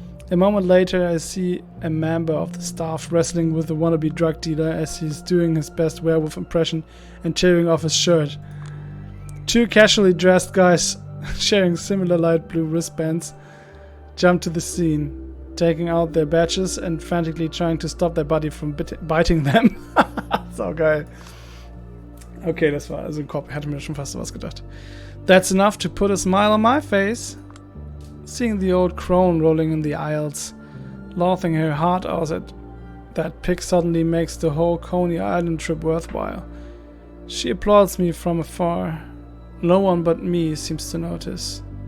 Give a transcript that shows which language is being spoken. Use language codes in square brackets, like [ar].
[en] A moment later, I see a member of the staff wrestling with the wannabe drug dealer as he's doing his best werewolf impression and tearing off his shirt. Two casually dressed guys sharing similar light blue wristbands jump to the scene, taking out their badges and frantically trying to stop their buddy from biting them. [de] So geil. Okay, das war also ein Kopf. Ich hatte mir schon fast sowas gedacht. [en] That's enough to put a smile on my face. Seeing the old crone rolling in the aisles, laughing her heart out at that pic suddenly makes the whole Coney Island trip worthwhile. She applauds me from afar. No one but me seems to notice.